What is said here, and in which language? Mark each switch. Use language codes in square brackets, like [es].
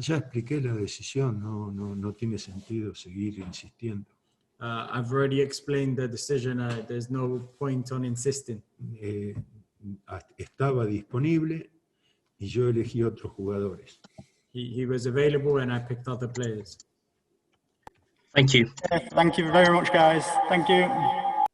[es] Ya expliqué la decisión, no tiene sentido seguir insistiendo. [en] I've already explained the decision. There's no point on insisting. [es] Estaba disponible y yo elegí otros jugadores. [en] He was available and I picked other players. Thank you. Thank you very much, guys. Thank you.